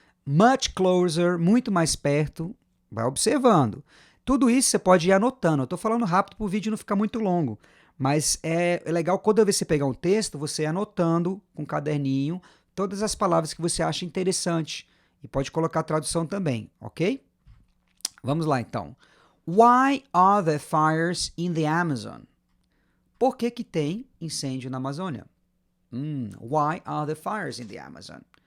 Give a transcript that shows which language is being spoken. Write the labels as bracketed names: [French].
[English] Much closer, [Portuguese] muito mais perto. Vai observando. Tudo isso você pode ir anotando. Eu estou falando rápido para o vídeo não ficar muito longo. Mas é legal quando você pegar um texto, você ir anotando com um caderninho todas as palavras que você acha interessante. E pode colocar a tradução também, ok? Vamos lá, então. [English] Why are there fires in the Amazon? [Portuguese] Por que tem incêndio na Amazônia? [English] Why are there fires in the Amazon?